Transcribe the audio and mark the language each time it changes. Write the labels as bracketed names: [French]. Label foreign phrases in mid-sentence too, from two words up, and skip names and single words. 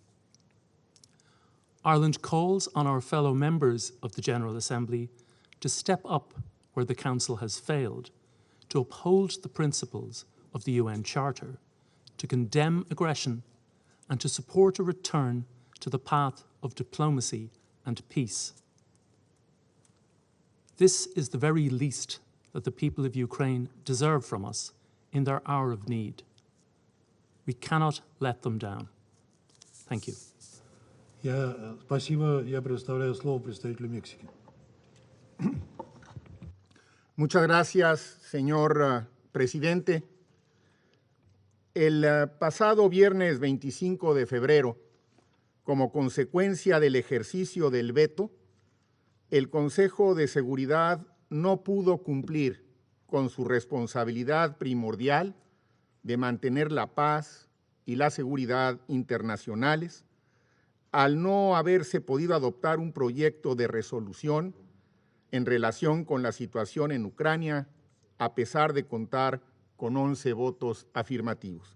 [English] Ireland calls on our fellow members of the General Assembly to step up where the Council has failed, to uphold the principles of the UN Charter, to condemn aggression and to support a return to the path of diplomacy and peace. This is the very least that the people of Ukraine deserve from us in their hour of need. We cannot let them down. Thank you. [Russian] Спасибо. Я предоставляю слово представителю Мексики. [Spanish] Muchas gracias, señor presidente. El pasado viernes 25 de febrero, como consecuencia del ejercicio del veto, el Consejo de Seguridad no pudo cumplir con su responsabilidad primordial de mantener la paz y la seguridad internacionales, al no haberse podido adoptar un proyecto de resolución en relación con la situación en Ucrania, a pesar de contar con 11 votos afirmativos.